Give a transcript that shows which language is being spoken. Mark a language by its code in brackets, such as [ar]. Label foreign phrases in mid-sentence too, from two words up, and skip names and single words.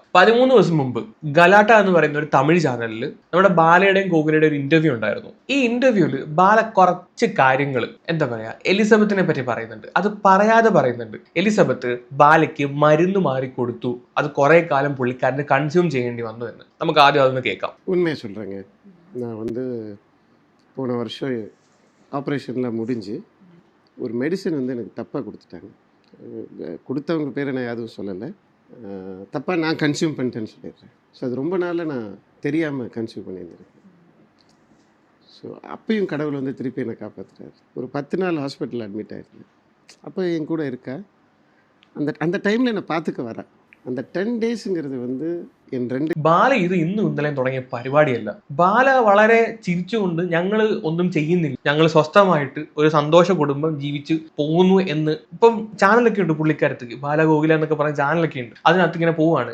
[ml] 13 ദിവസം മുമ്പ് ഗലാട്ട എന്ന് പറയുന്ന ഒരു തമിഴ് ചാനലിൽ നമ്മുടെ ബാലയുടെയും കോകിലയുടെയും ഒരു ഇന്റർവ്യൂ ഉണ്ടായിരുന്നു. ഈ ഇന്റർവ്യൂവിൽ ബാല കുറച്ച് കാര്യങ്ങൾ എന്താ പറയാ എലിസബത്തിനെ പറ്റി പറയുന്നുണ്ട്. അത് പറയാതെ പറയുന്നുണ്ട്. എലിസബത്ത് ബാലയ്ക്ക് മരുന്ന് മാറി കൊടുത്തു, അത് കുറെ കാലം പുള്ളിക്കാരന് കൺസ്യൂം ചെയ്യേണ്ടി വന്നു എന്ന്. നമുക്ക് ആദ്യം അതൊന്ന് കേൾക്കാം. [ta] உண்மையை சொல்கிறேங்க. நான் போன வருஷம் ஆப்ரேஷனில் முடிஞ்சு ஒரு மெடிசன் எனக்கு தப்பாக கொடுத்துட்டாங்க. கொடுத்தவங்க பேரை நான் எதுவும் சொல்லலை. தப்பாக நான் கன்சியூம் பண்ணிட்டேன்னு சொல்லிடுறேன். ஸோ அது ரொம்ப நாளாக நான் தெரியாமல் கன்சியூம் பண்ணியிருந்திருக்கேன். ஸோ அப்பயும் கடவுள் திருப்பி என்னை காப்பாற்றுறாரு. ஒரு 10 நாள் ஹாஸ்பிட்டலில் அட்மிட் ஆகிருந்தேன். அப்போ என் கூட இருக்கா. அந்த அந்த டைமில் என்னை பார்த்துக்க வரா. அந்த 10 ഡേയ്സ്ங்கிறது [ml] ബാല ഇത് ഇന്നും ഇന്നലെയും തുടങ്ങിയ പരിപാടിയല്ല. ബാല വളരെ ചിരിച്ചുകൊണ്ട് ഞങ്ങൾ ഒന്നും ചെയ്യുന്നില്ല, ഞങ്ങൾ സ്വസ്ഥമായിട്ട് ഒരു സന്തോഷ കുടുംബം ജീവിച്ച് പോകുന്നു എന്ന് ഇപ്പം ചാനലൊക്കെ ഉണ്ട് പുള്ളിക്കാരത്തേക്ക്. ബാല ഗോകുല എന്നൊക്കെ പറഞ്ഞ ചാനലൊക്കെ ഉണ്ട്. അതിനകത്ത് ഇങ്ങനെ പോവാണ്.